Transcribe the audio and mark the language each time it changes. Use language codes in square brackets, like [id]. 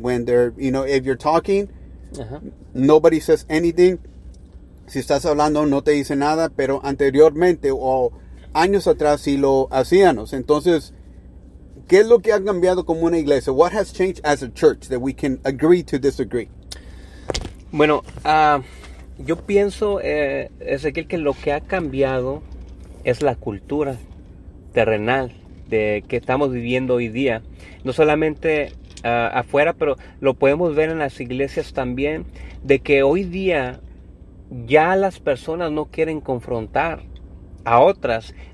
[en] When they're, you know, if you're talking, nobody says anything. [es] Si estás hablando, no te dice nada, pero anteriormente o años atrás sí lo hacíamos. Entonces, ¿qué es lo que ha cambiado como una iglesia? [en] What has changed as a church that we can agree to disagree? [es] Bueno, yo pienso, Ezequiel, que lo que ha cambiado es la cultura terrenal de que estamos viviendo hoy día. No solamente afuera, pero lo podemos ver en las iglesias también, de que hoy día ya las personas no quieren confrontar a otras.